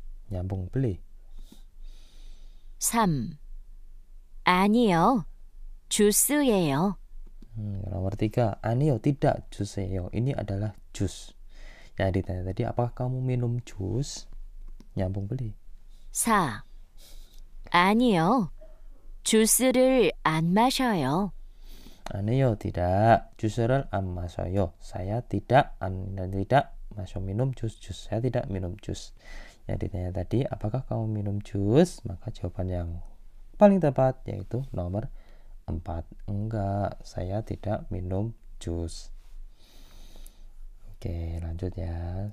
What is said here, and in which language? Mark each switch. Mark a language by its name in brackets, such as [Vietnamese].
[Indonesian] Nyambung beli. [Korean] 3. 아니요, 주스예요. [Indonesian] Nomor 3. Anio, tidak, jus예요. Ini adalah jus. Yang ditanya tadi, apakah kamu minum jus? Nyambung beli. 4. [Korean] 아니요, 주스를 안 마셔요. [Indonesian] Anio, tidak, jus를 [Korean] 안 마셔요. [Indonesian] Saya tidak minum jus. Saya tidak minum jus. Yang ditanya tadi, apakah kamu minum jus? Maka jawaban yang paling tepat yaitu nomor 4. Enggak, saya tidak minum jus. Oke, lanjut ya.